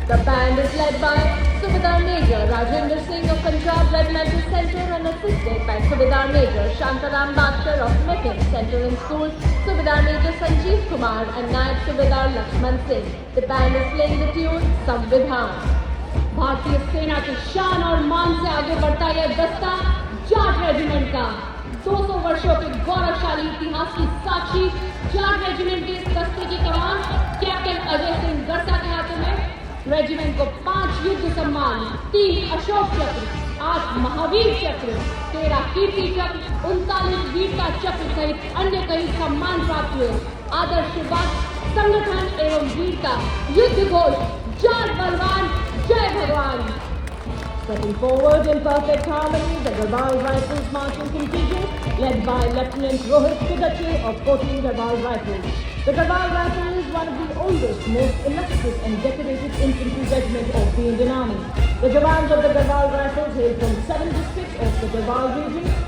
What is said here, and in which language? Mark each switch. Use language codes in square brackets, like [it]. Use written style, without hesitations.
[en] The band is led by Subedar Major Rajendra Singh of Punjab Regimental Center and assisted by Subedar Major Shantaram Bhaskar of Meccan Center and School, Subedar Major Sanjeev Kumar and Naib Subedar Lakshman Singh. The band is playing the tune Samvidhan. [hi] भारतीय सेना की शान और मान से आगे बढ़ता यह दस्ता जाट रेजिमेंट का 200 वर्षों के गौरवशाली इतिहास की साक्षी जाट रेजिमेंट के इस दस्ते की कमान कैप्टन अजय सिंह गरसा के हाथों में। रेजिमेंट को 5 युद्ध सम्मान, 3 अशोक चक्र, 8 महावीर चक्र, 13 कीर्ति चक्र, 39 वीरता चक्र सहित अन्य कई सम्मान प्राप्त हुए। आदर्श बात, संगठन एवं वीरता, युद्ध घोष, जाट बलवान, जय भगवान। [en] Stepping forward in perfect harmony, the Garbhal Rifles marching contingent, led by Lieutenant Rohit Kudache of 14 Garbhal Rifles. The Garbhal Rifle is one of the oldest, most illustrious and decorated infantry regiments of the Indian Army. The Jawans of the Garbhal Rifles hail from 7 districts of the Garbhal region.